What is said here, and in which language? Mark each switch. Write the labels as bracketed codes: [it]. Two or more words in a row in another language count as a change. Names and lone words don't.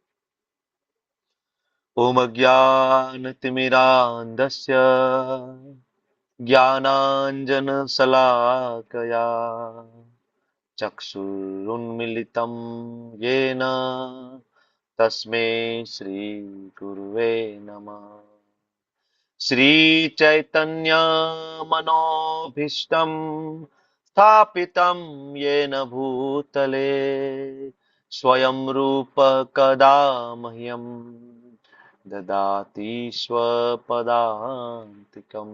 [sa] ઓમ અજ્ઞાનતિમિરાંધસ્ય જ્ઞાનાંજન શલાકયા ચક્ષુરુન્મિલિતમ યેન તસ્મે શ્રી ગુરુવે નમઃ. श्री चैतन्य मनोभीष्टम स्थापितं येन भूतले स्वयं रूप कदा मह्यं ददाति स्वपदान्तिकम्.